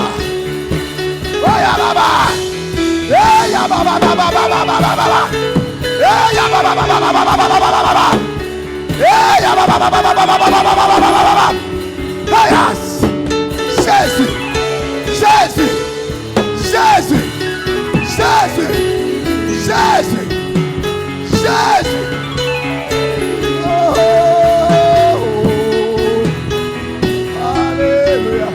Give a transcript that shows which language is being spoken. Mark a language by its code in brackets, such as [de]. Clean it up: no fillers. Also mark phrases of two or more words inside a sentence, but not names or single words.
[fr] Oh Yaba. Eh Yaba baba baba baba baba. Eh Yaba baba baba baba baba baba. Eh Yaba baba baba baba baba baba baba. Yes. Jésus. Jésus. Jésus. Jésus. Jésus. Jésus. Alléluia.